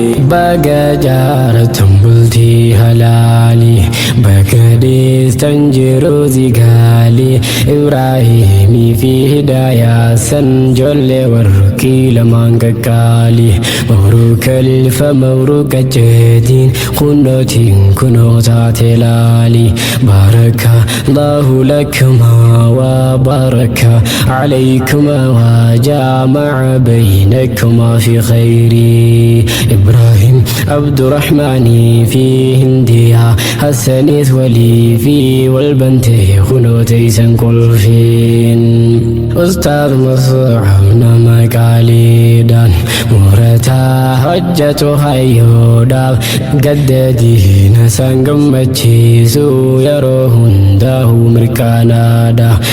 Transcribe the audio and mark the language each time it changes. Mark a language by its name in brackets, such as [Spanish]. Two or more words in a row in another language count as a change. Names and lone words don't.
[Oromo] Baga jaaratan bultii halaali, baga deestan jiru zigaali, Ibraahimii fi Hidaayaa san jolle warqii lamaan qaqqaali. Mabruuka ilfa mabruuka jeetiin, kunnootiin kunoo taate laali. [Arabic] بارك الله لكما وبارك عليكما وجمع بينكما في خير. [Oromo] Ibraahim Abdurrahmaanii fi Hindiyaa, Hassaniis walii fi wal bantee kunoo teeysan kolfiin. Ustaaz Mus'ab nama qaaliidhaan, murataa hojjetu hayyoodhaaf, gadda diina san gammachiisu yeroo hundaa'u mirkanaadha.